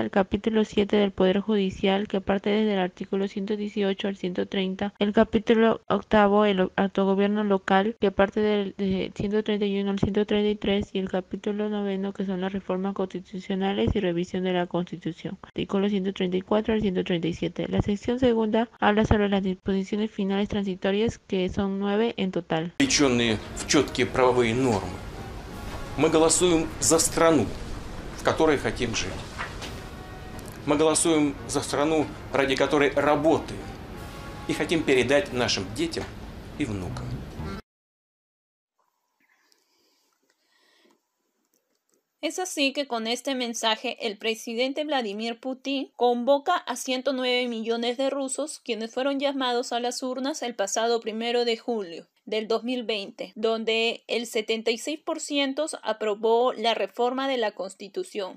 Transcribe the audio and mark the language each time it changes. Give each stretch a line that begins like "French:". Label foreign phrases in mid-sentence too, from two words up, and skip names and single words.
Spanish: El capítulo 7, del Poder Judicial, que parte desde el artículo 118 al 130, el capítulo octavo, el autogobierno local, que parte del 131 al 133, y el capítulo noveno, que son las reformas constitucionales y revisión de la Constitución, artículos 134 al 137. La sección segunda habla sobre las disposiciones finales transitorias, que son 9 en total.
Russian: В четкие правовые нормы. Мы голосуем за страну, в которой хотим жить. Мы голосуем за страну, ради которой работаем и хотим передать нашим детям и внукам.
Spanish: Es así que con este mensaje el presidente Vladimir Putin convoca a 109 millones de rusos, quienes fueron llamados a las urnas el pasado 1 de julio del 2020, donde el 76% aprobó la reforma de la Constitución.